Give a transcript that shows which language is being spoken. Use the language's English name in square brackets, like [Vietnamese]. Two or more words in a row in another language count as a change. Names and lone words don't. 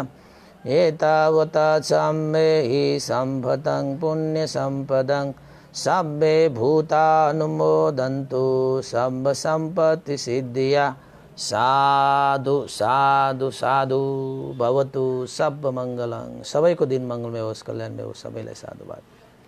[Pali] एतावता साम्येहि सम्भतं पुण्यसम्पदं सब्बे भूतानुमोदन्तु सर्वसम्पत्तिसिद्धिया। साधु साधु साधु भवतु सब मङ्गलं। [Nepali] सबैको दिन मङ्गलमय होस्, कल्याणमय होस्। सबैलाई साधुवाद।